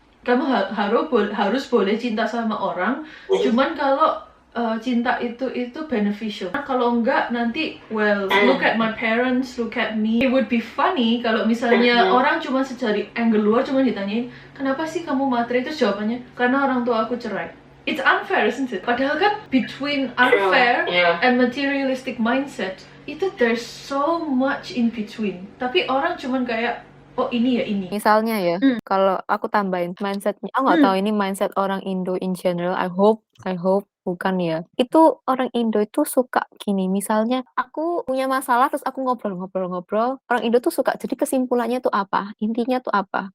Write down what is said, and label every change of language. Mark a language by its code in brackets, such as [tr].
[id] Kamu harus boleh cinta sama orang, cuman kalau cinta itu beneficial. Kalau enggak nanti, [en] well, look at my parents, look at me. It would be funny [id] kalau misalnya orang cuma dari angle luar cuma ditanyain, kenapa sih kamu matre? Itu jawabannya, karena orang tua aku cerai. [en] It's unfair, isn't it? [id] Padahal kan [en] between unfair and materialistic mindset [id] itu [en] there's so much in between. [id] Tapi orang cuman kayak ini ya ini. Misalnya ya, kalau aku tambahin mindsetnya, aku nggak tahu ini mindset orang Indo in general. [en] I hope [id] bukan ya. Itu orang Indo itu suka gini, misalnya aku punya masalah terus aku ngobrol. Orang Indo tuh suka, jadi kesimpulannya tuh apa? Intinya tuh apa?